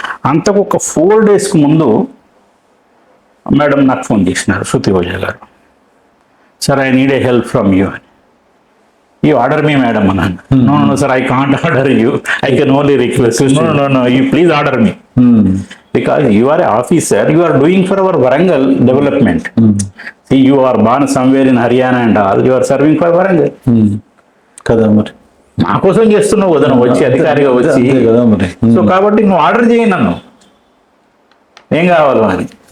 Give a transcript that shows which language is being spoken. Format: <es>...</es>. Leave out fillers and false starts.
<te>అంతకు ఒక 4 డేస్కి ముందు మేడం నాకు ఫోన్ చేసినారు, శృతి ఓజా గారు.</te> <en>sir, I need a help from you</en> <te>అని.</te> <en>you order me madam</en> <te>అన్నాను.</te> <en>No sir, I can't order you, I can only request. No, you please order me, because you are an officer, you are doing for our Warangal development. See, you are born somewhere in Haryana and all, you are serving for Warangal.</en> <te>కదా మరి, మా కోసం చేస్తున్నావు కదా నువ్వు, వచ్చి అధికారిగా వచ్చి కదా మరి. సో కాబట్టి నువ్వు ఆర్డర్ చేయి నన్ను, ఏం కావాలో అని.</te>